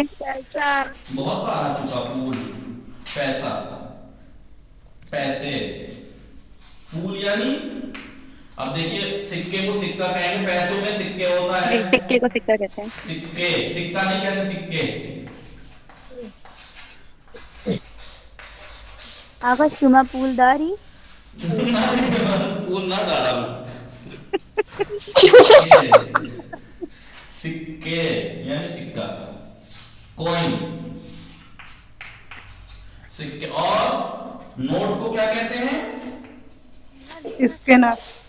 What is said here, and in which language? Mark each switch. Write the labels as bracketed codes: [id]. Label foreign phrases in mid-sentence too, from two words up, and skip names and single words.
[ur] بہت بار آ چکا پھول. پیسے. پھول یعنی اب دیکھیے سکے کو سکہ کہیں گے. پیسوں میں سکے ہوتا ہے. سکے کو سکہ کہتے ہیں. سکہ نہیں کہتے سکے. [fa] آقا شما پولداری؟ [ur] پھول نہ ڈالا. سکے یعنی سکہ، کوئن. سکے. اور نوٹ کو کیا کہتے ہیں؟ [fa] اسکناس.